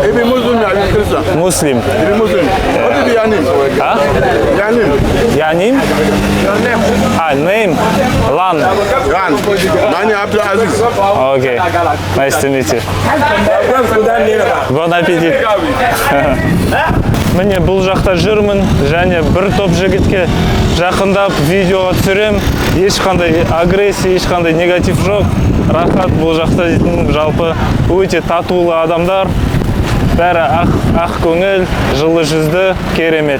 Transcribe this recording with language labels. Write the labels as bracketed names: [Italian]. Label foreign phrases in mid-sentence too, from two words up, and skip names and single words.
[English] If you Muslim or you Christian? Muslim. If you Muslim. What is your name? Huh? Your name? Your name? Your name? Name? Lan. Ran. My name Abdul Aziz. Okay. Nice to meet you. [French] Bon appetit. [Kazakh] Міне бұл жақта жүрмін, және бір топ жігітке жақындап видеоға түсірем. Ешқандай агрессия, ешқандай негатив жоқ. Рахат бұл жақта дейтін жалпы өте татулы адамдар. Бәрі ақ көңіл, жылы жүзді, керемет.